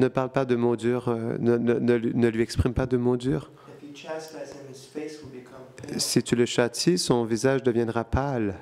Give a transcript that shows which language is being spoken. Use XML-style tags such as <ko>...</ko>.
<fr>Ne parle pas de mots durs. Ne lui exprime pas de mots durs.</fr> <en>If you chastise him, his face will become pale,</en> <fr>Si tu le châties, son visage deviendra pâle.</fr>